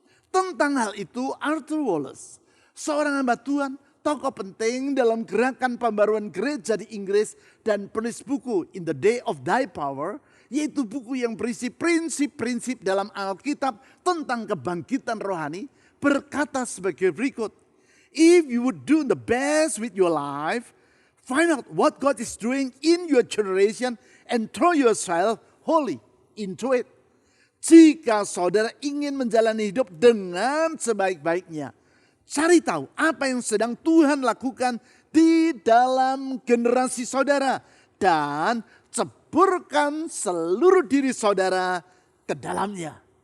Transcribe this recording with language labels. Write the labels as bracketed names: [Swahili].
[Indonesian] Tentang hal itu Arthur Wallace, seorang hamba Tuhan, tokoh penting dalam gerakan pembaruan gereja di Inggris dan penulis buku In the Day of Thy Power, yaitu buku yang berisi prinsip-prinsip dalam Alkitab tentang kebangkitan rohani, berkata sebagai berikut. [English] If you would do the best with your life, find out what God is doing in your generation and throw yourself wholly into it. [Indonesian] Jika saudara ingin menjalani hidup dengan sebaik-baiknya, cari tahu apa yang sedang Tuhan lakukan di dalam generasi saudara. Dan ceburkan seluruh diri saudara ke dalamnya.